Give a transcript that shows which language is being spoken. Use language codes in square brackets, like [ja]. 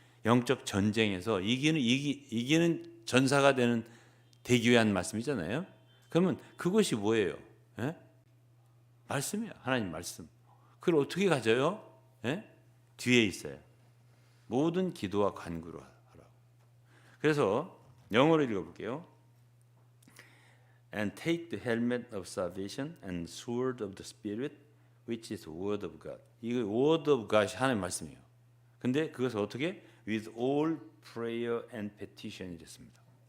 [ko] 영적 전쟁에서 이기는 전사가 되는 되기 위한 말씀이잖아요. 그러면 그것이 뭐예요? 예? 말씀이에요. 하나님 말씀. 그걸 어떻게 가져요? 예? 뒤에 있어요. 모든 기도와 간구로 하라고. 그래서 영어로 읽어볼게요. [en] And take the helmet of salvation and sword of the Spirit, which is the word of God. [ko] 이거 [en] word of God [ko] 이 하나님 말씀이에요. 근데 그것을 어떻게? [en] With all prayer and petition [ko] 이랬습니다.